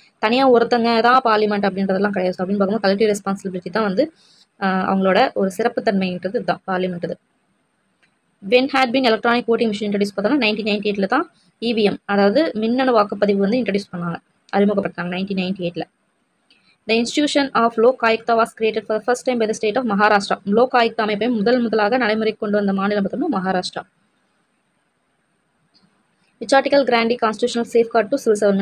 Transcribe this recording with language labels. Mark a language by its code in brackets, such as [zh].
[ta] தனியாக ஒருத்தங்க தான் பார்லிமெண்ட் அப்படின்றதெல்லாம் கிடையாது. ஸோ அப்படின்னு பார்க்கும்போது கலெக்டிவ் ரெஸ்பான்சிபிலிட்டி தான் வந்து அவங்களோட ஒரு சிறப்புத்தன்மைன்றது இதுதான் பார்லிமெண்ட். இது [en] when had been electronic voting machine introduced [ta] பார்த்தோம்னா 1998 தான் EVM அதாவது மின்னணு வாக்குப்பதிவு வந்து இன்ட்ரடியூஸ் பண்ணாங்க, அறிமுகப்படுத்தாங்க 1998. [en] The institution of Lok Ayukta was created for the first time by the state of Maharashtra. [ta] Lok Ayukta அமைப்பை முதலாக நடைமுறைக்கு கொண்டு வந்த மாநிலம் பார்த்தோம்னா Maharashtra. [en] Which article grant constitutional safeguard to civil servants?